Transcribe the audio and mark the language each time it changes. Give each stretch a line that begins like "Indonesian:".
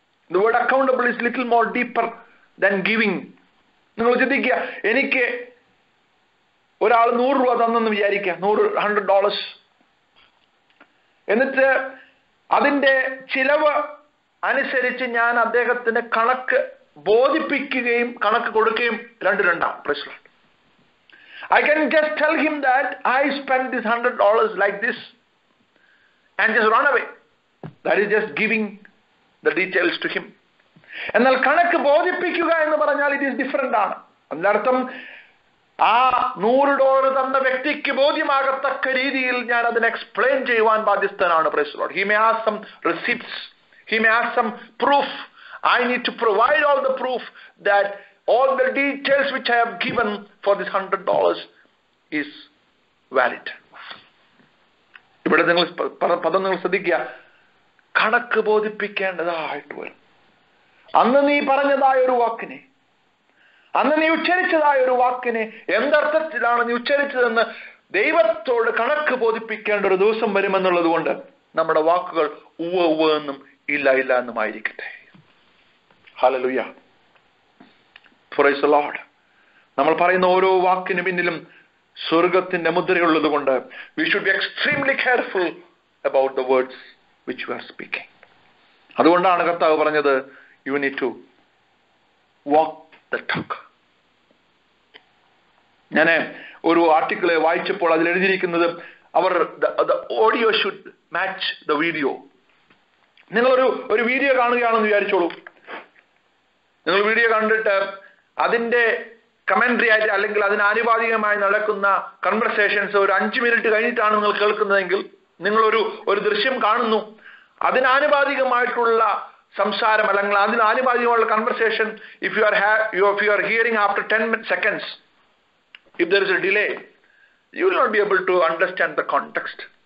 English: The word accountable is little more deeper than giving.
Malayalam: നിങ്ങൾ ചിന്തിക്കുക, എനിക്ക് ഒരാൾ 100 രൂപ തന്നെന്ന് വിചാരിക്കുക,
English: $100.
Malayalam: എന്നിട്ട് അതിന്റെ ചിലവ് അനുസരിച്ച് ഞാൻ അദ്ദേഹത്തിന് കണക്ക് ബോധിപ്പിക്കുകയും കണക്ക് കൊടുക്കുകയും രണ്ടാം. പ്രശ്നം.
English: I can just tell him that I spent this $100 like this and just run away. That is just giving the details to him.
Malayalam: എന്നാൽ കണക്ക് ബോധിപ്പിക്കുക എന്ന് പറഞ്ഞാൽ
English: it is different
Malayalam: ആണ്. അതിനർത്ഥം ആ $100 തന്ന വ്യക്തിക്ക് ബോധ്യമാകത്തക്ക രീതിയിൽ ഞാൻ അതിനെ എക്സ്പ്ലെയിൻ ചെയ്യുവാൻ ബാധ്യസ്ഥനാണ്.
English: Praise the Lord. He may ask some receipts. He may ask some proof. I need to provide all the proof that all the details which I have given for this $100 is valid.
Malayalam: ഇവിടെ നിങ്ങൾ പദം നിങ്ങൾ ശ്രദ്ധിക്കുക. കണക്ക് ബോധിപ്പിക്കേണ്ടതായിട്ട് വരും. അന്ന് നീ പറഞ്ഞതായ ഒരു വാക്കിനെ അന്ന് നീ ഉച്ചരിച്ചതായ ഒരു വാക്കിനെ എന്തർത്ഥത്തിലാണ് നീ ഉച്ചരിച്ചതെന്ന് ദൈവത്തോട് കണക്ക് ബോധിപ്പിക്കേണ്ട ഒരു ദിവസം വരുമെന്നുള്ളത് കൊണ്ട് നമ്മുടെ വാക്കുകൾ ഉവ്വ ഉവ്വ എന്നും ഇല്ല ഇല്ല എന്നുമായിരിക്കട്ടെ.
English: Hallelujah, praise the Lord.
Malayalam: നമ്മൾ പറയുന്ന ഓരോ വാക്കിന് പിന്നിലും സ്വർഗത്തിന്റെ മുദ്രയുള്ളത് കൊണ്ട്
English: we should be extremely careful about the words which we are speaking.
Malayalam: അതുകൊണ്ടാണ് കർത്താവ് പറഞ്ഞത്
English: you need to walk the talk.
Malayalam: ഞാൻ ഒരു ആർട്ടിക്കിൾ വായിച്ചപ്പോൾ അതിൽ എഴുതിയിരിക്കുന്നത്
English: the audio should match the video.
Malayalam: നിങ്ങളൊരു വീഡിയോ കാണുകയാണെന്ന് വിചാരിച്ചോളൂ. നിങ്ങൾ വീഡിയോ കണ്ടിട്ട് അതിന്റെ കമന്ററി ആയിട്ട് അല്ലെങ്കിൽ അതിന് ആനുപാതികമായി നടക്കുന്ന കൺവെർസേഷൻസ് ഒരു 5 മിനിറ്റ് കഴിഞ്ഞിട്ടാണ് നിങ്ങൾ കേൾക്കുന്നതെങ്കിൽ നിങ്ങൾ ഒരു ദൃശ്യം കാണുന്നു, അതിനാനുപാതികമായിട്ടുള്ള സംസാരം അല്ലെങ്കിൽ അതിനാനുപാതികമായുള്ള conversation
English: if you are hearing after 10 seconds, if there is a delay, you will not be able to understand the context.